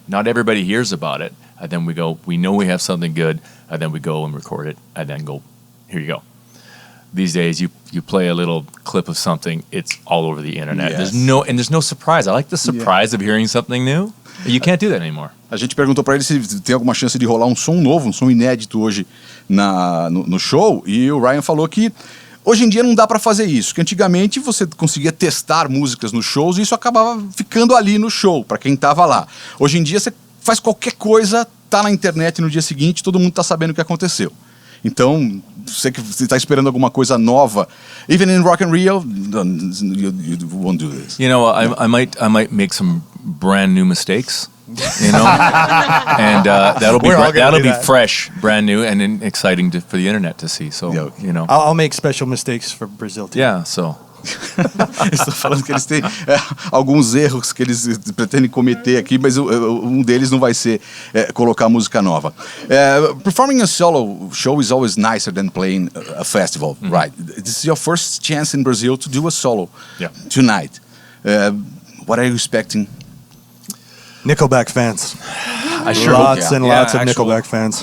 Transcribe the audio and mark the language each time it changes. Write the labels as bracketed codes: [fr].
[en] Not everybody hears about it. And then we know we have something good. And then we go and record it. And then go, here you go. These days, you play a little clip of something, it's all over the internet. Yes. There's no surprise. I like the surprise of hearing something new. You can't do that anymore. [pt] A gente perguntou pra ele se tem alguma chance de rolar um som novo, um som inédito hoje no show, e o Ryan falou que hoje em dia não dá pra fazer isso, que antigamente você conseguia testar músicas nos shows e isso acabava ficando ali no show, pra quem tava lá. Hoje em dia você faz qualquer coisa, tá na internet no dia seguinte, todo mundo tá sabendo o que aconteceu. Então, você que está esperando alguma coisa nova, [en] even in Rock and Rio, you won't do this. You know, I might make some brand new mistakes. You know, and that'll be fresh, brand new, and then exciting for the internet to see. So you know, I'll make special mistakes for Brazil too. Yeah, so. [pt] Estou falando que eles têm alguns erros que eles pretendem cometer aqui, mas um deles não vai ser colocar música nova. [en] Performing a solo show is always nicer than playing a festival, right? This is your first chance in Brazil to do a solo tonight. What are you expecting? Nickelback fans. Lots and lots of Nickelback fans.